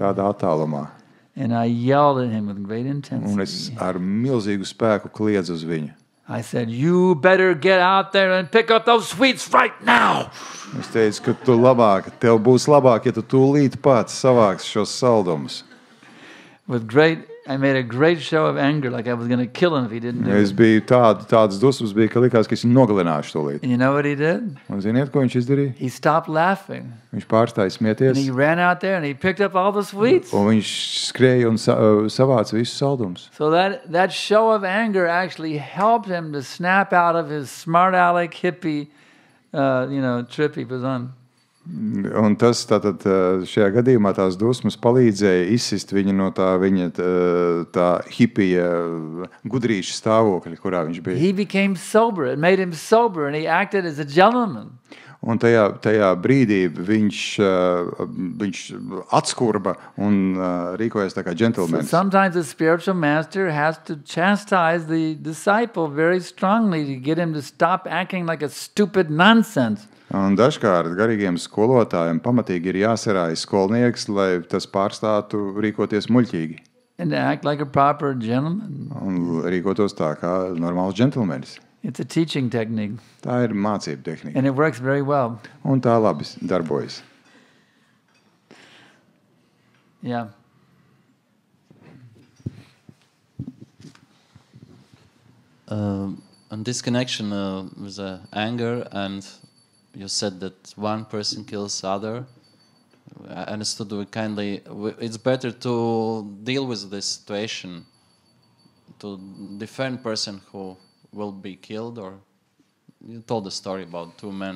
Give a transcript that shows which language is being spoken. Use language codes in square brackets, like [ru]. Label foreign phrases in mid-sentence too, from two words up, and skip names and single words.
[lv] Tādā attālumā. [en] And I yelled at him with great [lv] Un [en] intensity. [lv] es ar milzīgu spēku kliedzu uz viņu. [en] I said, "You better get out there and pick up those sweets right now." [lv] Es teicu, ka tev būs labāk, ja tu tūlīt pats savāks šos saldumus. [en] I made a great show of anger, like I was going to kill him if he didn't do [lv] Es [en] it. [lv] biju tādas dusmas, ka likās, ka es viņu nogalināšu tūlīt. [en] And you know what he did? [lv] Un ziniet, ko viņš izdarīja? [en] He stopped laughing. [lv] Viņš pārstāja smieties, [en] And he ran out there and he picked up all the sweets. [lv] un viņš skrēja un savāca visus saldumus. [en] So that show of anger actually helped him to snap out of his smart aleck hippie, trip he was on. [lv] Un tas tātad šajā gadījumā tās dusmas palīdzēja izsist viņu no viņa tā hipija gudrīša stāvokļa, kurā viņš bija. [en] He became sober. It made him sober, and he acted as a gentleman. [lv] Un tajā brīdī viņš atskurba un rīkojas tā kā [en] So [lv] džentlmenis. [en] sometimes the spiritual master has to chastise the disciple very strongly to get him to stop acting like a stupid nonsense. [lv] Un dažkārt garīgiem skolotājiem pamatīgi ir jāsarājas skolnieks, lai tas pārstātu rīkoties muļķīgi [en] And to act like a proper gentleman. [lv] un rīkotos tā kā normāls džentlmenis. [en] It's a teaching technique, [lv] Tā ir mācība tehnika. [en] and it works very well. [lv] Un tā labi darbojas. [en] Yeah. On this connection with anger, and you said that one person kills other. I understood it's better to deal with this situation, to defend person who will be killed, or you told a story about two men.